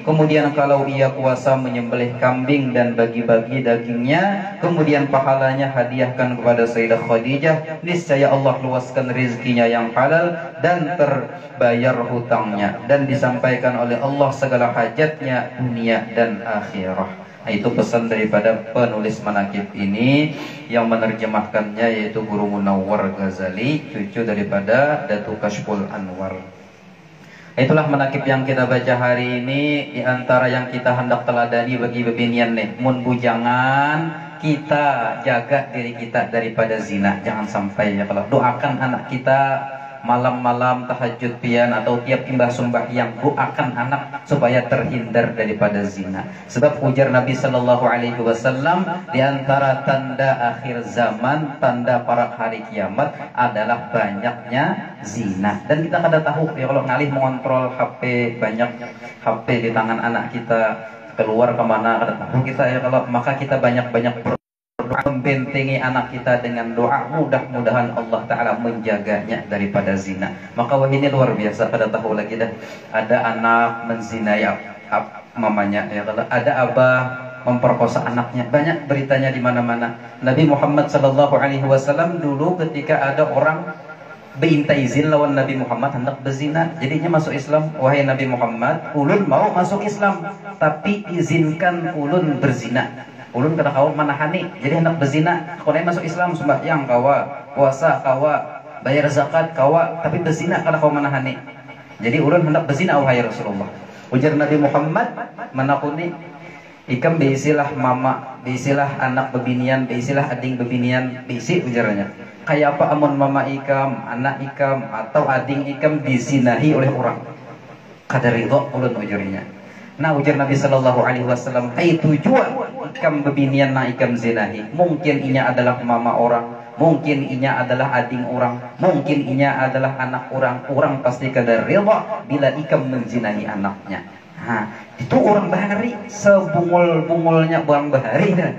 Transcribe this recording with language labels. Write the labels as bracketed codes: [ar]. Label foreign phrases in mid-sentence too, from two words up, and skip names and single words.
[bjn] Kemudian kalau ia kuasa menyembelih kambing dan bagi-bagi dagingnya, kemudian pahalanya hadiahkan kepada Sayyidah Khadijah, niscaya Allah luaskan rezekinya yang halal dan terbayar hutangnya, dan disampaikan oleh Allah segala hajatnya dunia dan akhirah. Nah, itu pesan daripada penulis manaqib ini, yang menerjemahkannya yaitu Guru Munawwar Ghazali, cucu daripada Datu Kashful Anwar. Itulah manaqib yang kita baca hari ini. Di antara yang kita hendak teladani bagi bebinian nih, mun bujangan kita jaga diri kita daripada zina. Jangan sampai ya, kalau doakan anak kita malam-malam tahajud pian atau tiap timbah sembahyang, doakan anak supaya terhindar daripada zina. Sebab ujar Nabi [ar] صلى الله عليه وسلم, [bjn] di antara tanda akhir zaman, tanda para hari kiamat adalah banyaknya zina. Dan kita kada tahu ya, kalau ngalih mengontrol HP, banyak HP di tangan anak kita, keluar kemana kada tahu kita ya. Kalau maka kita banyak-banyak membentengi anak kita dengan doa, mudah-mudahan Allah Ta'ala menjaganya daripada zina. Maka wah ini luar biasa, pada tahu lagi dah ada anak menzinai mamanya ya, kalau ada abah memperkosa anaknya, banyak beritanya di mana-mana. Nabi Muhammad [ar] صلى الله عليه وسلم [bjn] dulu ketika ada orang minta izin lawan Nabi Muhammad hendak berzina, jadinya masuk Islam. Wahai Nabi Muhammad, ulun mau masuk Islam, tapi izinkan ulun berzina. Ulun kada kawa manahani, jadi hendak berzina. Kalau masuk Islam sembahyang kawa, puasa kawa, bayar zakat kawa, tapi berzina kada kawa manahani. Jadi ulun hendak berzina wahai Rasulullah. Ujar Nabi Muhammad, manakuni ikam beisilah mama, beisilah anak bebinian, beisilah ading bebinian, beisi ujarnya. Kayak apa amun mama ikam, anak ikam atau ading ikam disinahi oleh orang, kada ridho ulun ujarnya. Nah ujar Nabi [ar] صلى الله عليه وسلم, [bjn] hai tujuan ikam bebinian na ikam zinahi, mungkin inya adalah mama orang, mungkin inya adalah ading orang, mungkin inya adalah anak orang. Orang pasti kada ridha bila ikam menzinahi anaknya. Nah, itu orang bahari, sebungul-bungulnya orang bahari dah.